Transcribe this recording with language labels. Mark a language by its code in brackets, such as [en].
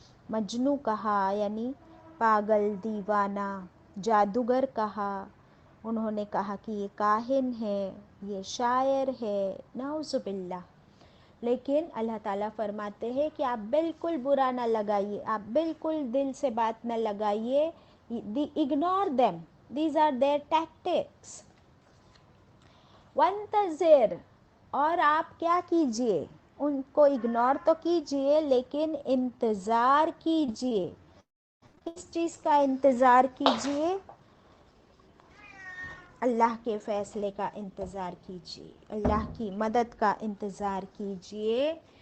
[ur] مجنوں کہا، یعنی پاگل، دیوانہ، جادوگر کہا. انہوں نے کہا کہ یہ کاہن ہے، یہ شاعر ہے، نعوذ باللہ. لیکن اللہ تعالیٰ فرماتے ہیں کہ آپ بالکل برا نہ لگائیے، آپ بالکل دل سے بات نہ لگائیے. [en] Ignore them. These are their tactics. [ar] وَانْتَظِرْ. [ur] اور آپ کیا کیجئے؟ ان کو اگنور تو کیجئے لیکن انتظار کیجئے. کس چیز کا انتظار کیجئے؟ اللہ کے فیصلے کا انتظار کیجئے، اللہ کی مدد کا انتظار کیجئے.